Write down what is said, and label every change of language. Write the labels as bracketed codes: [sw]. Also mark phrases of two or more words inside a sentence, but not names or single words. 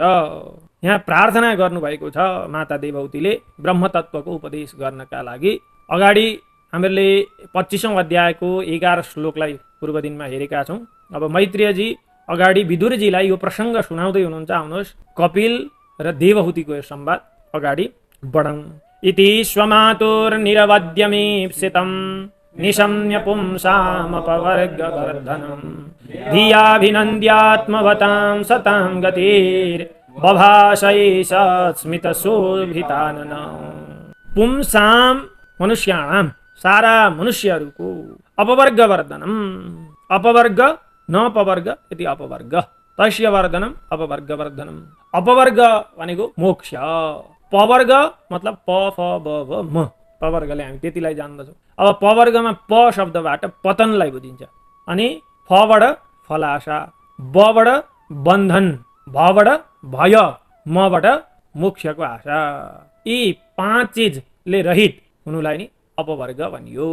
[ne] यहाँ प्रार्थना गर्नुभएको छ माता देवहूतिले ब्रह्मतत्वको उपदेश गर्नका लागि। अगाडि हामीले 25औं अध्यायको 11 श्लोकलाई पूर्व दिनमा हेरेका छौँ। अब मैत्रेयजी अगाडि विदुरजीलाई यो प्रसङ्ग सुनाउँदै हुनुहुन्छ। आउनुहोस् कपिल र देवहूतिको यो संवाद अगाडि बढाउँ। [sa] इति स्वमातुर्निरवध्यमीप्सितम् निशम्य पुंसामपवर्गवर्धनम् धियाभिनन्द्यात्मवतां सतां गतिर्बभाषैषस्मितशोभितानन। पुंसां मनुष्याणां, [ne] सारा मनुष्यहरूको, [sa] अपवर्गवर्धनम्, अपवर्ग न अपवर्ग यदि अपवर्ग, तस्य वर्धनम् अपवर्गवर्धनम्। [ne] अपवर्ग भनेको मोक्ष, पवर्ग मतलब प फ ब भ म, पवर्गले हामी त्यतिलाई जान्दछौँ। अब पवर्गमा प शब्दबाट पतनलाई बुझिन्छ, अनि फबाट फलाशा, बबाट बन्धन, भबाट भय, मबाट मोक्षको आशा, यी 5 चिजले रहित हुनुलाई नि अपवर्ग भनियो।